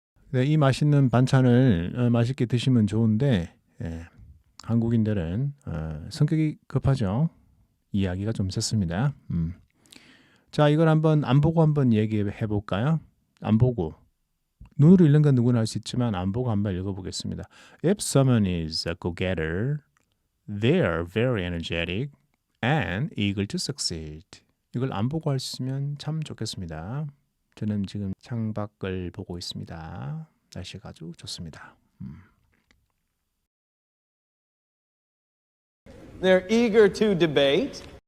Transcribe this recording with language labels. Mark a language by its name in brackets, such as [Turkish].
[Korean] 네, 이 맛있는 반찬을 맛있게 드시면 좋은데 예. 한국인들은 성격이 급하죠. 이야기가 좀 셌습니다. 자, 이걸 한번 안 보고 한번 얘기해 볼까요? 안 보고. 눈으로 읽는 건 누구나 할 수 있지만 안 보고 한번 읽어보겠습니다. [English] If someone is a go-getter, they are very energetic and eager to succeed. [Korean] 이걸 안 보고 할 수 있으면 참 좋겠습니다. 저는 지금 창밖을 보고 있습니다. 날씨가 아주 좋습니다. [English] They're eager to debate.